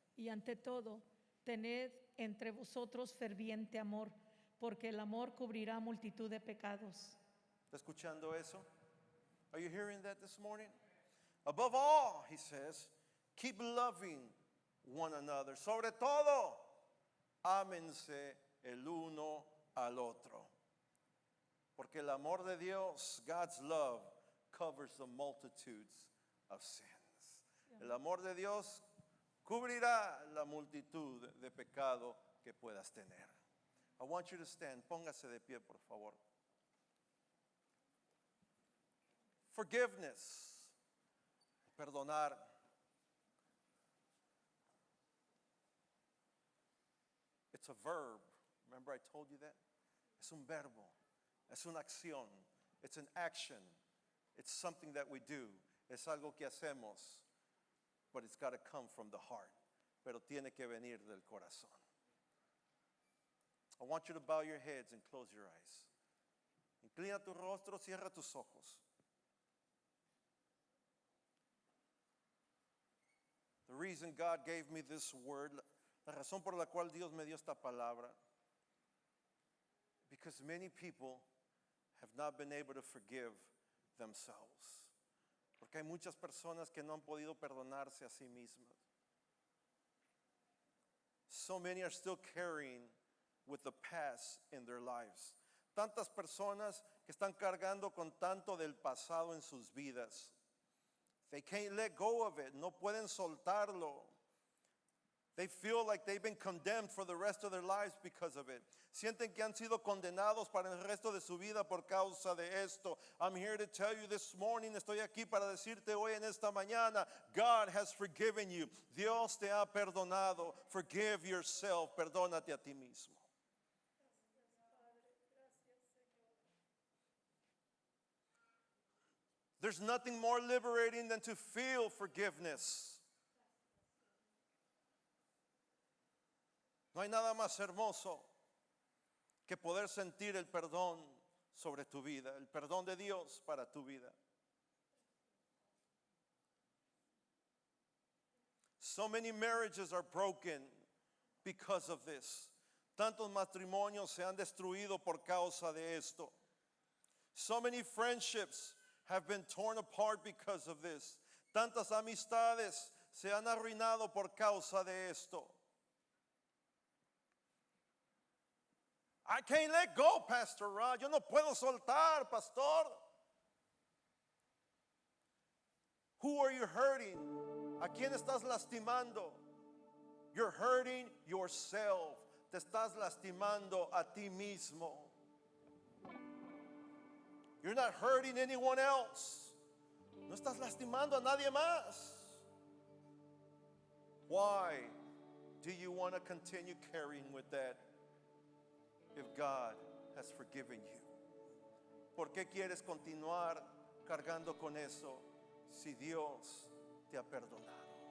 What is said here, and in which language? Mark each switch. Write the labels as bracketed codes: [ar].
[es] Y ante todo, tened entre vosotros ferviente amor, porque el amor cubrirá multitud de pecados. ¿Está escuchando eso? [en] Are you hearing that this morning? Above all, he says, keep loving one another. [es] Sobre todo, ámense el uno al otro. Porque el amor de Dios, [en] God's love, covers the multitudes of sins. [es] El amor de Dios cubrirá la multitud de pecado que puedas tener. [en] I want you to stand. [es] Póngase de pie, por favor. [en] Forgiveness, perdonar. It's a verb. Remember I told you that? [es] Es un verbo. Es una acción. [en] It's an action. It's something that we do. [es] Es algo que hacemos. [en] But it's got to come from the heart. [es] Pero tiene que venir del corazón. [en] I want you to bow your heads and close your eyes. [es] Inclina tu rostro, cierra tus ojos. [en] The reason God gave me this word, [es] la razón por la cual Dios me dio esta palabra, [en] because many people have not been able to forgive themselves. [es] Porque hay muchas personas que no han podido perdonarse a sí mismas. [en] So many are still carrying with the past in their lives. [es] Tantas personas que están cargando con tanto del pasado en sus vidas. [en] They can't let go of it. [es] No pueden soltarlo. [en] They feel like they've been condemned for the rest of their lives because of it. [es] Sienten que han sido condenados para el resto de su vida por causa de esto. [en] I'm here to tell you this morning, [es] estoy aquí para decirte hoy en esta mañana, [en] God has forgiven you. [es] Dios te ha perdonado. [en] Forgive yourself. [es] Perdónate a ti mismo. [en] There's nothing more liberating than to feel forgiveness. [es] No hay nada más hermoso que poder sentir el perdón sobre tu vida, el perdón de Dios para tu vida. [en] So many marriages are broken because of this. [es] Tantos matrimonios se han destruido por causa de esto. [en] So many friendships have been torn apart because of this. [es] Tantas amistades se han arruinado por causa de esto. [en] I can't let go, Pastor Rod. [es] Yo no puedo soltar, pastor. [en] Who are you hurting? [es] ¿A quién estás lastimando? [en] You're hurting yourself. [es] Te estás lastimando a ti mismo. [en] You're not hurting anyone else. [es] No estás lastimando a nadie más. [en] Why do you want to continue carrying with that if God has forgiven you? [es] ¿Por qué quieres continuar cargando con eso si Dios te ha perdonado?